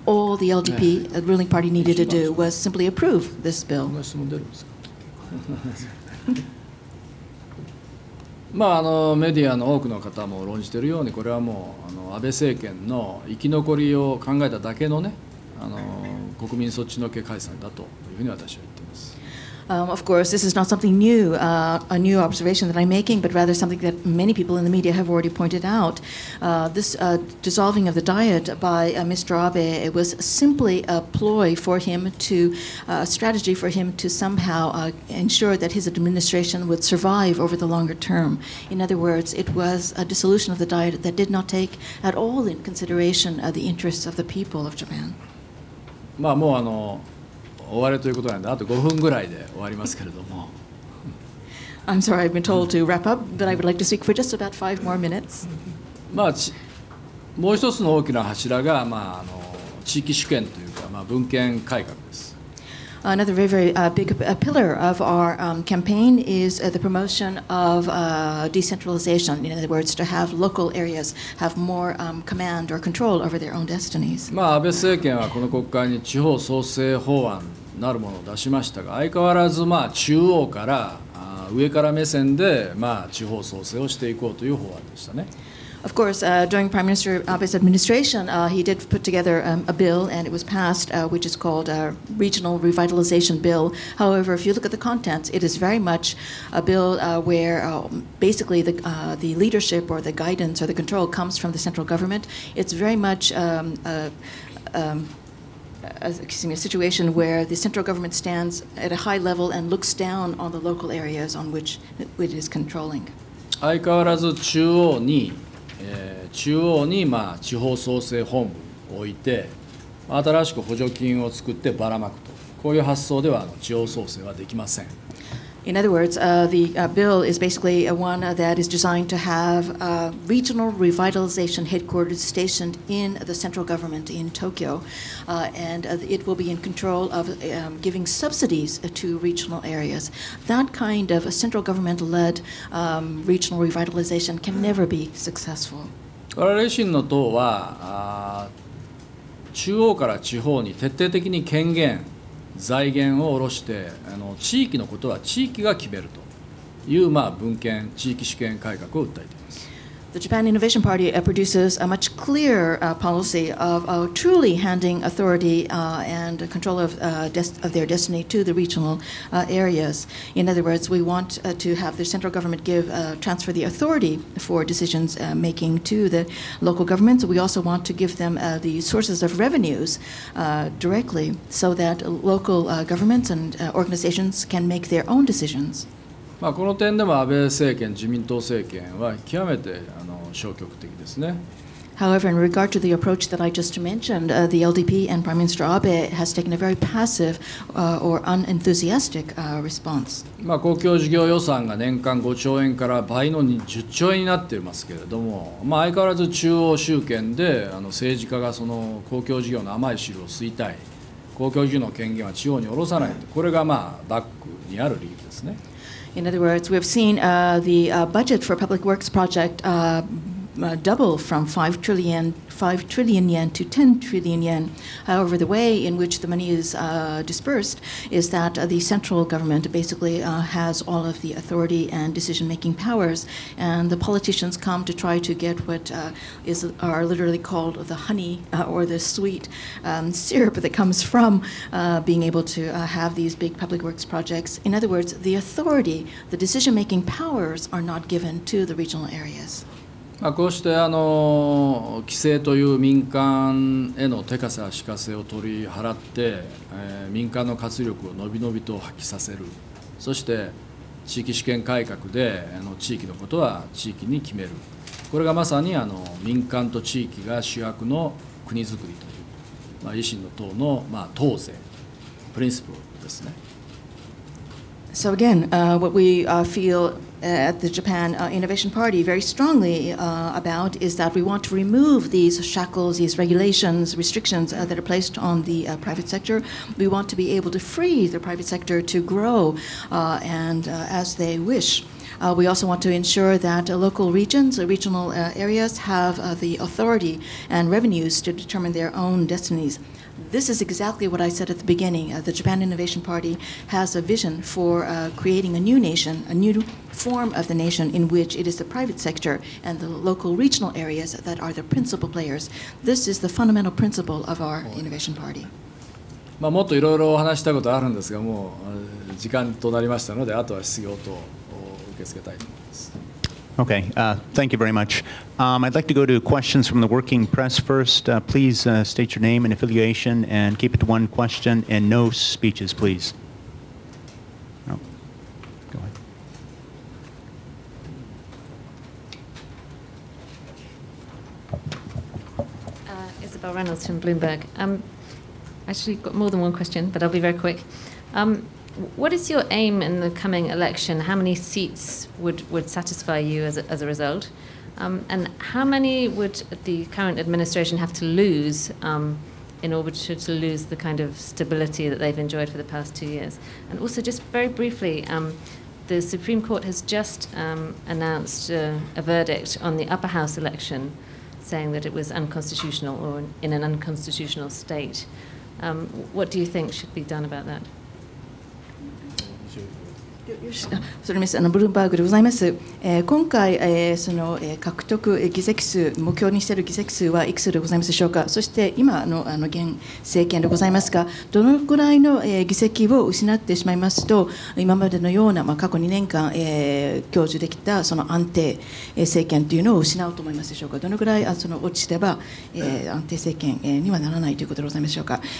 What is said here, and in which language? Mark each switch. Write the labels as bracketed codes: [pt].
[en] All the LDP, the ruling party, needed to do was simply approve this bill. [ja] メディアの多くの方も論じているように、これはもう安倍政権の生き残りを考えただけのね、国民そっちのけ解散だというふうに私は言っています。 [en] Of course, this is not something new, a new observation that I'm making, but rather something that many people in the media have already pointed out. This dissolving of the Diet by Mr. Abe, it was simply a ploy for him to, a strategy for him to somehow ensure that his administration would survive over the longer term. In other words, it was a dissolution of the Diet that did not take at all in consideration the interests of the people of Japan. [ja] もう終わりということなんで、あと5分ぐらいで終わりますけれども。 [en] I'm sorry, I've been told to wrap up, but I would like to speak for just about 5 more minutes. [ja] もう一つの大きな柱が、地域主権というか、分権改革です。 [en] Another very, very big pillar of our campaign is the promotion of decentralization. In other words, to have local areas have more command or control over their own destinies. [ja] 安倍政権はこの国会に地方創生法案なるものを出しましたが、相変わらず中央から上から目線で、地方創生をしていこうという法案でしたね。 [en] Of course, during Prime Minister Abe's administration, he did put together a bill, and it was passed, which is called a Regional Revitalization Bill. However, if you look at the contents, it is very much a bill where basically the leadership or the guidance or the control comes from the central government. It's very much a situation where the central government stands at a high level and looks down on the local areas on which it is controlling. [ja] 相変わらず中央に地方創生本部を置いて新しく補助金を作ってばらまくと、こういう発想では地方創生はできません。 [en] In other words, the bill is basically one that is designed to have regional revitalization headquarters stationed in the central government in Tokyo, and it will be in control of giving subsidies to regional areas. That kind of central government-led regional revitalization can never be successful. [ja] 我々維新の党は中央から地方に徹底的に権限財源を下ろして地域のことは地域が決めるという分権地域主権改革を訴えています。 [en] The Japan Innovation Party produces a much clearer policy of truly handing authority and control of their destiny to the regional areas. In other words, we want to have the central government transfer the authority for decisions making to the local governments. We also want to give them the sources of revenues directly so that local governments and organizations can make their own decisions. [ja] この点でも安倍政権、自民党政権は極めて消極的ですね。 [en] However, in regard to the approach that I just mentioned, the LDP and Prime Minister Abe has taken a very passive or unenthusiastic response. [ja] 公共事業予算が年間5兆円から倍の10兆円になっていますけれども、相変わらず中央集権で政治家がその公共事業の甘い汁を吸いたい、公共事業の権限は地方に下ろさないと、これがバックにある理由ですね。 [en] In other words, we have seen the budget for public works project double from 5 trillion yen to 10 trillion yen. However, the way in which the money is dispersed is that the central government basically has all of the authority and decision-making powers, and the politicians come to try to get what are literally called the honey or the sweet syrup that comes from being able to have these big public works projects. In other words, the authority, the decision-making powers are not given to the regional areas. [ja] こうして規制という民間への手かさしかせを取り払って、民間の活力をのびのびと発揮させる、そして地域主権改革で地域のことは地域に決める、これがまさに民間と地域が主役の国づくりという、維新の党の党是プリンシプルですね。 [en] So again, what we feel at the Japan Innovation Party very strongly about is that we want to remove these shackles, these regulations, restrictions that are placed on the private sector. We want to be able to free the private sector to grow and as they wish. We also want to ensure that local regions, regional areas have the authority and revenues to determine their own destinies. This is exactly what I said at the beginning. The Japan Innovation Party has a vision for creating a new nation, a new form of the nation in which it is the private sector and the local regional areas that are the principal players. This is the fundamental principle of our Innovation Party. [ja] もっといろいろお話したいことあるんですが、もう時間となりましたので、あとは質疑応答を受け付けたいと思います。 [en] Okay, thank you very much. I'd like to go to questions from the working press first. Please state your name and affiliation and keep it to one question and no speeches, please. Oh, go ahead. Isabel Reynolds from Bloomberg. Actually, got more than one question, but I'll be very quick. What is your aim in the coming election? How many seats would satisfy you as a result? And how many would the current administration have to lose in order to lose the kind of stability that they've enjoyed for the past 2 years? And also, just very briefly, the Supreme Court has just announced a verdict on the upper house election, saying that it was unconstitutional or in an unconstitutional state. What do you think should be done about that? [ja] それです。ブルームバーグでございます。今回、その獲得議席数、目標にしている議席数はいくつでございますでしょうか。そして今の現政権でございますが、どのくらいの議席を失ってしまいますと、今までのような過去2年間享受できたその安定政権というのを失うと思いますでしょうか。どのくらいその落ちてば安定政権にはならないということでございますでしょうか。